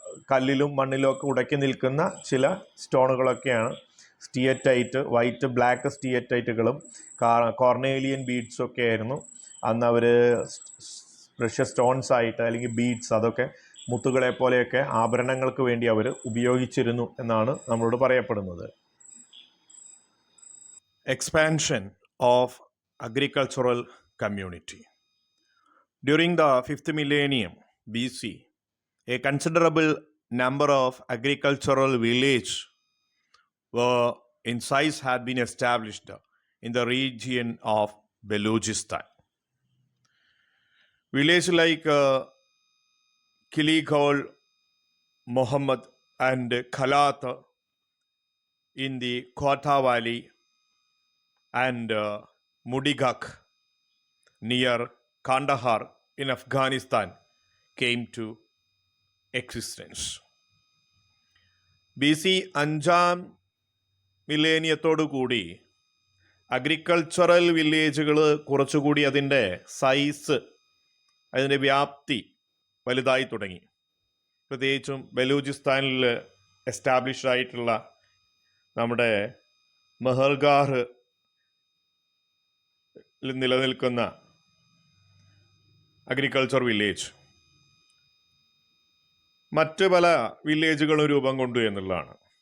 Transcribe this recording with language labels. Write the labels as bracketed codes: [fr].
[ml] കല്ലിലും മണ്ണിലും ഒക്കെ ഉടക്കി നിൽക്കുന്ന ചില സ്റ്റോണുകളൊക്കെയാണ് സ്റ്റിയറ്റൈറ്റ്, വൈറ്റ് ബ്ലാക്ക് സ്റ്റിയറ്റൈറ്റുകളും കോർണേലിയൻ ബീഡ്സും ഒക്കെ ആയിരുന്നു അന്ന് അവർ പ്രഷ്യസ് സ്റ്റോൺസ് ആയിട്ട്, അല്ലെങ്കിൽ ബീഡ്സ്, അതൊക്കെ മുത്തുകളെ പോലെയൊക്കെ ആഭരണങ്ങൾക്ക് വേണ്ടി അവർ ഉപയോഗിച്ചിരുന്നു എന്നാണ് നമ്മളോട് പറയപ്പെടുന്നത്. [en] Expansion of agricultural community. During the 5th millennium BC, a considerable number of agricultural villages were in size had been established in the region of Balochistan. Villages like Kiligol, Muhammad and Khalat in the Quetta Valley and Mudigak near Kandahar in Afghanistan came to existence. [ml] BC 5ാം മില്ലേനിയത്തോടു കൂടി agricultural വില്ലേജുകൾ കുറച്ചുകൂടി അതിൻ്റെ size, അതിൻ്റെ വ്യാപ്തി വലുതായി തുടങ്ങി. പ്രത്യേകിച്ചും ബലൂചിസ്ഥാനിൽ establish ആയിട്ടുള്ള നമ്മുടെ മെഹർഗാറിൽ നിലനിൽക്കുന്ന അഗ്രികൾച്ചർ വില്ലേജ് മറ്റ് പല വില്ലേജുകളും രൂപം കൊണ്ടു എന്നുള്ളതാണ്.